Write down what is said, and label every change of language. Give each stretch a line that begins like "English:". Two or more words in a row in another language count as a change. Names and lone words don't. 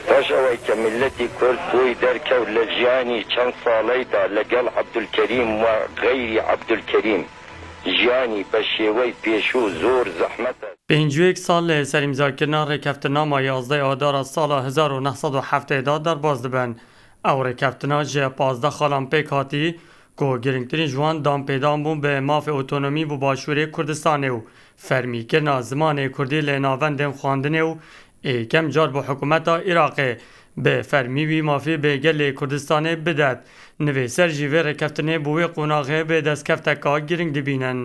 Central Kurdish: باش ئەوەی کە ملەتی کورد بۆی دەرکەوت لە ژیانی چەند ساڵەیدا لەگەڵ عەبدولکەریم و غەیری عەبدولکەریم ژیانی بە شێوەی پێشوو زۆر زەحمەتە.
Kurdish: 51 سال لە سەرئیمزاکردنا ڕێککەوتنامە 11 ئادارە ساڵە 1970 دەرباز دەبن. ئەو ڕێککەوتنا ji 15 خاڵان پێک هاتی ku girngtirîn ji wan danpêdan bûn bi mafê otonomî bû Başûrê Kurdistanê û fermîkirina zimanê Kurdî lê navendên xwandinê û êkem car bi hikûmeta Iraqê bi fermî wî mafê bê gelê Kurdistanê bidet. Nivêser jî vê rêkeftinê bû wê qonaxê bê destkefteka giring dibînin.